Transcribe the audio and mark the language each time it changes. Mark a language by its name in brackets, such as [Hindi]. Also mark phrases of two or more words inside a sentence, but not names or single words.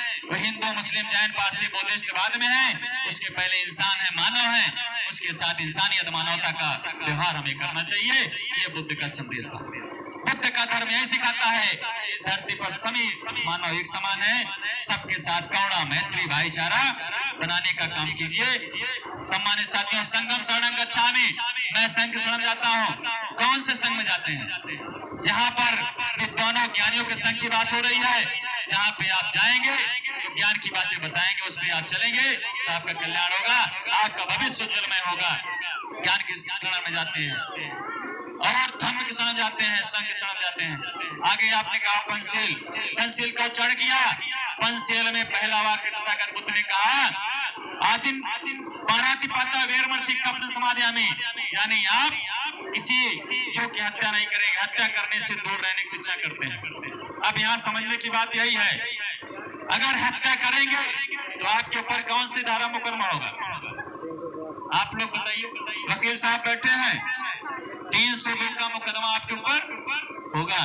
[Hindi] वो हिंदू, मुस्लिम, जैन, पारसी, बुद्धिस्ट बाद में है, उसके पहले इंसान है, मानव है, उसके साथ इंसानियत, मानवता का व्यवहार हमें करना चाहिए। ये बुद्ध का संदेश था। बुद्ध का धर्म यही सिखाता है इस धरती पर सभी मानव एक समान है, सबके साथ करुणा, मैत्री, भाईचारा बनाने का काम कीजिए। सम्मानित साथियों, [Pali] संगम शरणं गच्छामि, [Hindi] मैं संघ शरण जाता हूँ। कौन से संघ में जाते हैं? यहाँ पर विद्वानों, ज्ञानियों के संघ की बात हो रही है। जहाँ पे आप जाएंगे तो ज्ञान की बातें बताएंगे, उसमें आप चलेंगे तो आपका कल्याण होगा, आपका भविष्य उज्जवलमय होगा। ज्ञान की शरण में जाते हैं और धर्म की शरण जाते हैं, संघ की शरण जाते हैं। आगे आपने कहा पंचशील, पंचशील का उच्चारण किया। पंचशील में पहला वाक्य तथागत बुद्ध ने कहा, [Pali] आदिम पाणातिपाता वेरमण सिक्खा समाधियामि, [Hindi] यानी आप किसी जो की हत्या नहीं करेंगे, हत्या करने से दूर रहने की शिक्षा करते हैं। अब यहाँ समझने की बात यही है, अगर हत्या करेंगे तो आपके ऊपर कौन सी धारा मुकदमा होगा? आप लोग बताइए। वकील साहब बैठे हैं, 302 का मुकदमा आपके ऊपर होगा।